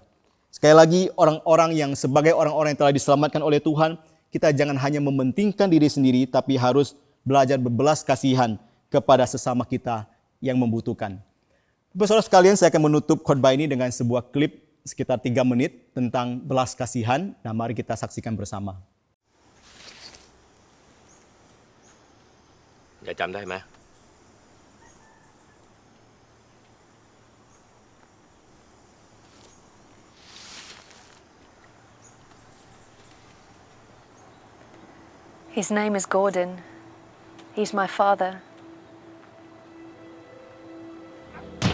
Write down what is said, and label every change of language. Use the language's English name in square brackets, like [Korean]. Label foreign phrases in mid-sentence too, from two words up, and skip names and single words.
[Indonesian] Sekali lagi, orang-orang yang sebagai orang-orang yang telah diselamatkan oleh Tuhan, kita jangan hanya mementingkan diri sendiri, tapi harus belajar berbelas kasihan kepada sesama kita yang membutuhkan. Saudara sekalian, saya akan menutup khotbah ini dengan sebuah klip sekitar 3 menit tentang belas kasihan. Nah, mari kita saksikan bersama. [Thai] ยายจำได้ไหม [English] His name is Gordon. He's my father.